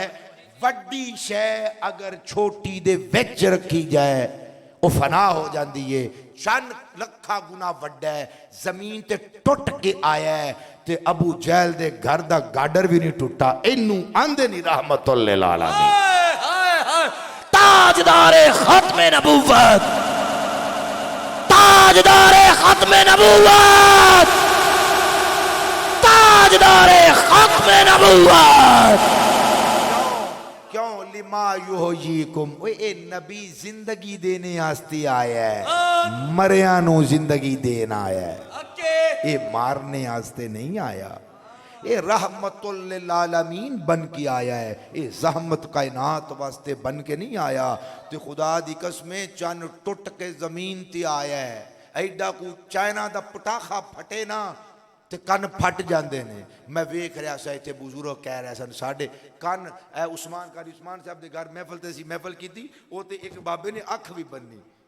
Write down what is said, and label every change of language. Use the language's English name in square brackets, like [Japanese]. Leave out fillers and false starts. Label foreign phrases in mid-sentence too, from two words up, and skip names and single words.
[Punjabi] ਵੱਡੀ ਸ਼ੈ ਅਗਰ ਛੋਟੀ ਦੇ ਵਿਚ ਰੱਖੀ ਜਾਏ ਵੋ ਫ਼ਨਾ ਹੋ ਜਾਤੀ ਹੈ। ਚੰਦ ਲੱਖਾ ਗੁਣਾ ਵੱਡਾ ਹੈ, ਜ਼ਮੀਨ ਤੇ ਟੁੱਟ ਕੇ ਆਇਆ ਹੈ ਤੇ ਅਬੂ ਜਹਲ ਦੇ ਘਰ ਦਾ ਗਾਡਰ ਭੀ ਨਹੀਂ ਟੁੱਟਾ। ਇਨੂ ਆਂਦੇ ਨਹੀਂ [Arabic] رحمة للعالمين, [Urdu] تاجدارِ ختمِ نبوت، تاجدارِ ختمِ نبوت، تاجدارِ ختمِ نبوت. [Punjabi] क्यों? [Arabic] لما يحييكم, [Punjabi] ਏ ਨਬੀ ਜ਼ਿੰਦਗੀ ਦੇਣੇ ਆਸਤੇ ਆਇਆ ਹੈ, ਮਰਿਆ ਨੂ ਜ਼ਿੰਦਗੀ ਦੇਣਾ ਆਇਆ ਹੈ, ਯੇ ਮਾਰਨੇ ਆਸਤੇ ਨਹੀਂ ਆਇਆ। ਯੇ [Arabic] رحمة للعالمين [Punjabi] ਬਣ ਕੇ ਆਇਆ ਹੈ, ਯੇ ਜ਼ਹਮਤ ਕਾਇਨਾਤ ਵਾਸਤੇ ਬਣ ਕੇ ਨਹੀਂ ਆਇਆ। ਤੋ ਖ਼ੁਦਾ ਦੀ ਕਸਮੇਂ ਚੰਨ ਟੁੱਟ ਕੇ ਜ਼ਮੀਨ ਤੇ ਆਇਆ ਹੈ। ਐਡਾ ਕੋ ਚਾਇਨਾ ਦਾ ਪਟਾਖ਼ਾ ਫਟੇ ਨਾ ਤੇ ਕੰਨ ਫਟ ਜਾਤੇ ਨੇ। ਮੈਂ ਵੇਖ ਰਿਹਾ ਸਾ ਇਤਨੇ ਬਜ਼ੁਰਗ ਕਹਿ ਰਹੇ ਸਨ ਸਾਡੇ ਕੰਨ ਉਸਮਾਨ ਕਾਰੀ ਉਸਮਾਨ ਸਾਹਬ ਕੇ ਘਰ ਮਹਫ਼ਲ ਤੇ ਸੀ, ਮਹਫ਼ਲ ਕੀ ਥੀ ਵੋ ਤੇ ਏਕ ਬਾਬੇ ਨੇ ਅੱਖ ਭੀ ਬੰਨ੍ਹੀ।